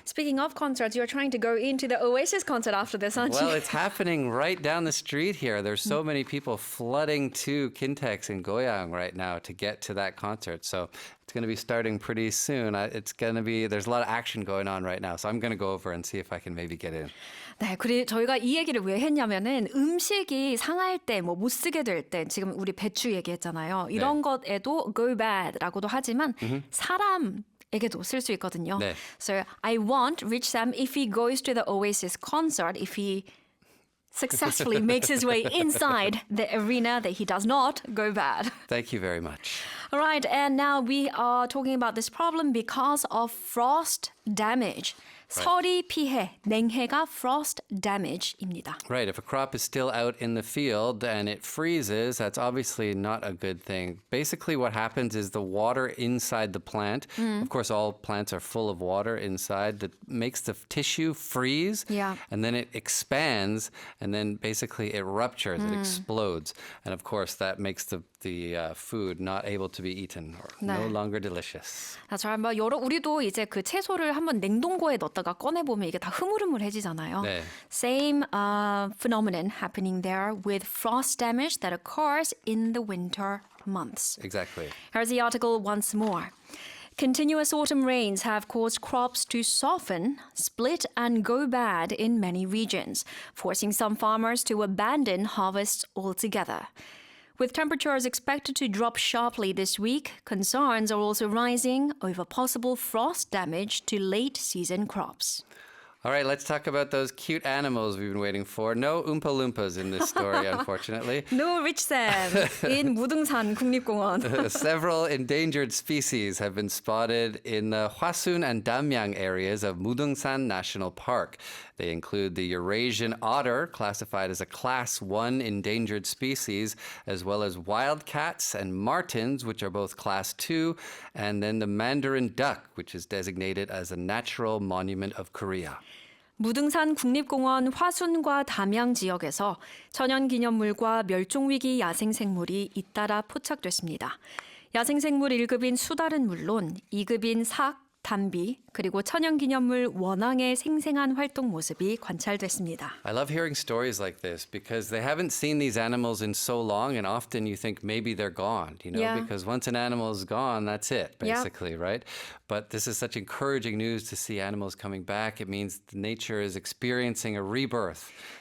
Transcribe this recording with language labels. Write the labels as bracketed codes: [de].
[en] Speaking of concerts, you're trying to go into the Oasis concert after this, aren't Well, you? it's happening right down the street here. There's so many people flooding to Kintex in Goyang right now to get to that concert. So it's going to be starting pretty soon. There's a lot of action going on right now. So I'm going to go over and see if I can maybe get in. [ko] 네, 그리고 저희가 이 얘기를 왜 했냐면은 음식이 상할 때, 뭐 못 쓰게 될 때, 지금 우리 배추 얘기했잖아요. 이런 것에도 go bad라고도 하지만 사람에게도 쓸 수 있거든요. 네. [en] So I want Rich Sam if he goes to the Oasis concert, if he successfully makes his way inside the arena, that he does not go bad. Thank you very much. All right, and now we are talking about this problem because of frost damage. [ko] 서리 피해, 냉해가 frost damage입니다. [en] Right. If a crop is still out in the field and it freezes, that's obviously not a good thing. Basically, what happens is the water inside the plant, of course, all plants are full of water inside, that makes the tissue freeze. Yeah. And then it expands, and then basically it ruptures, it explodes. And of course, that makes the food not able to be eaten or no [ko] 네. [en] longer delicious. That's right. [ko] 뭐 우리도 이제 그 채소를 한번 냉동고에 넣었다가 꺼내보면 이게 다 흐물흐물해지잖아요. 네. [en] Same phenomenon happening there with frost damage that occurs in the winter months. Exactly. Here's the article once more. Continuous autumn rains have caused crops to soften, split, and go bad in many regions, forcing some farmers to abandon harvests altogether. With temperatures expected to drop sharply this week, concerns are also rising over possible frost damage to late season crops. All right, let's talk about those cute animals we've been waiting for. No Oompa Loompas in this story, unfortunately. No Rich Sam in 무등산 국립공원. Several endangered species have been spotted in the Hwasun and Damyang areas of Mudungsan National Park. They include the Eurasian otter, classified as a Class 1 endangered species, as well as wildcats and martens, which are both Class 2, and then the Mandarin duck, which is designated as a natural monument of Korea. [ko] 무등산 국립공원 화순과 담양 지역에서 천연기념물과 멸종위기 야생생물이 잇따라 포착됐습니다. 야생생물 1급인 수달은 물론 2급인 삭, 담비, 그리고 천연기념물 원앙의 생생한 활동 모습이 관찰됐습니다. [en] I love hearing stories like this because they haven't seen these animals in so long, and often you think maybe they're gone, Yeah. because once an animal is gone, that's it, Yeah. basically, right? But this is such encouraging news to see animals coming back. It means nature is experiencing a rebirth.